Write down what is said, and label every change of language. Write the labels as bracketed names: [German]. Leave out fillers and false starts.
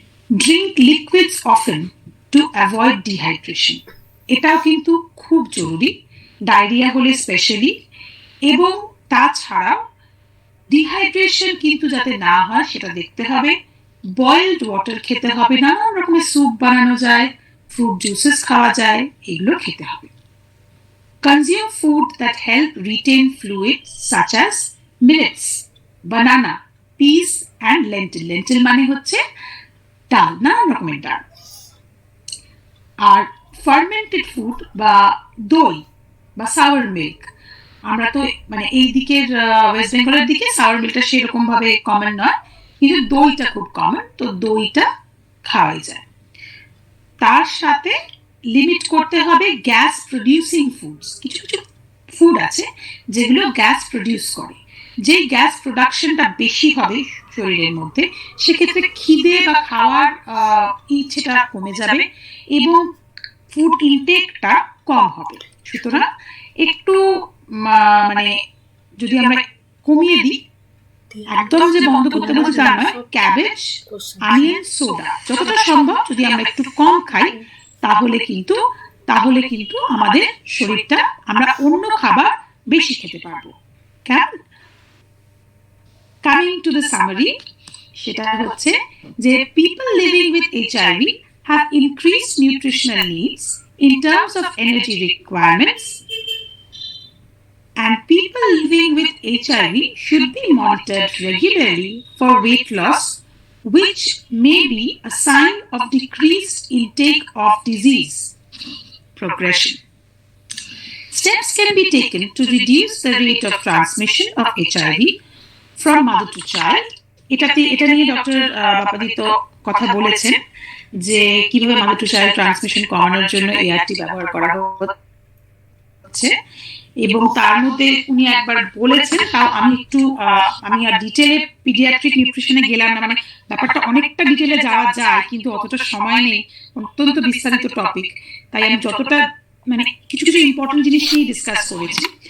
[English] drink liquids often to avoid dehydration, [Bangla] এটাও কিন্তু খুব জরুরি ডায়রিয়া হলে স্পেশালি। এবং তাছাড়াও ডিহাইড্রেশন কিন্তু যাতে না হয় সেটা দেখতে হবে। বয়েলড ওয়াটার খেতে হবে, নানান রকমের স্যুপ বানানো যায়, ফ্রুট জুসেস খাওয়া যায়, এগুলো খেতে হবে। [English] Consume food that help retain fluids such as millets, banana, peas and lentil. [Bangla] Lentil মানে হচ্ছে ডাল, নানান রকমের ডাল। আর ফার্মেন্টেড ফুড বা দই বা সাওয়ার মিল্ক, আমরা তো মানে এই দিকের ওয়েস্ট বেঙ্গলের দিকে সাওয়ার মিল্কটা সেরকম ভাবে কমন নয়, কিন্তু দইটা খুব কমন, তো দইটা খাওয়াই যায়। তার সাথে লিমিট করতে হবে গ্যাস প্রডিউসিং ফুডস। কিছু কিছু ফুড আছে যেগুলো গ্যাস প্রডিউস করে, যে গ্যাস প্রোডাকশনটা বেশি হবে শরীরের মধ্যে সেক্ষেত্রে খিদে বা খাওয়ার ইচ্ছেটা কমে যাবে এবং ফুড ইনটেকটা কম হবে। সুতরাং একটু মানে যদি আমরা কমিয়ে দিই, একদম যে বন্ধ করতে বলছি তা নয়, ক্যাবেজ, অনিয়ন, সোডা যতটা সম্ভব যদি আমরা একটু কম খাই তাহলে কিন্তু আমাদের শরীরটা আমরা অন্য খাবার বেশি খেতে পারবো। কেমন? [English] coming to the summary, [Bangla] সেটা হচ্ছে যে [English] People living with HIV have increased nutritional needs in terms of energy requirements, and people living with HIV should be monitored regularly for weight loss, which may be a sign of decreased intake of disease progression. Steps can be taken to reduce the rate of transmission of HIV from mother to child. [Bangla] এটা নিয়ে doctor বাপাদিত্য কথা বলেছেন যে কিভাবে mother to child transmission কমানোর জন্য ART ব্যবহার করা হচ্ছে, এবং তার মধ্যে উনি একবার বলেছেন, তাও আমি আর ডিটেলে পিডিয়াট্রিক নিউট্রিশনে গেলাম না, মানে ব্যাপারটা অনেকটা ডিটেলে যাওয়া যায় কিন্তু অতটা সময় নেই, অত্যন্ত বিস্তারিত টপিক, তাই আমি যতটা মানে কিছু ইম্পর্টেন্ট জিনিস নিয়ে ডিসকাস করেছি।